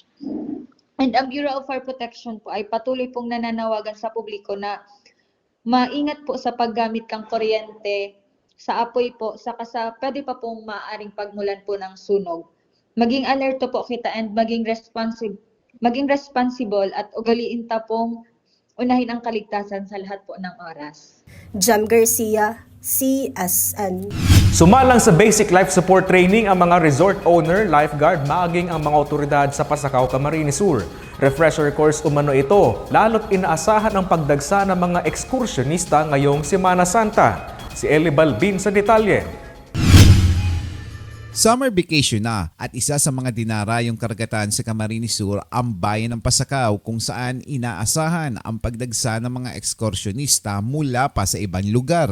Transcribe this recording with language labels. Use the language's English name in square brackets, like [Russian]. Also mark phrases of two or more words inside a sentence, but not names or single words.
[Filipino] And ang Bureau of Fire Protection po ay patuloy pong nananawagan sa publiko na maingat po sa paggamit ng kuryente, sa apoy po, saka sa pwede pa pong maaaring pagmulan po ng sunog. Maging alerto po kita and maging responsible at ugaliin ta pong unahin ang kaligtasan sa lahat po ng oras. Jem Garcia, CSN. Sumalang sa [English] basic life support training [Filipino] ang mga [English] resort owner, [Filipino] lifeguard, maging ang mga otoridad sa Pasakaw, Camarines Sur. [English] Refresher course [Filipino] umano ito, lalo't inaasahan ang pagdagsa ng mga ekskursyonista ngayong Semana Santa. Si Eli Balbin sa detalye. [English] Summer vacation [Filipino] na at isa sa mga dinarayong karagatan sa Camarines Sur ang bayan ng Pasakaw kung saan inaasahan ang pagdagsa ng mga ekskursyonista mula pa sa ibang lugar.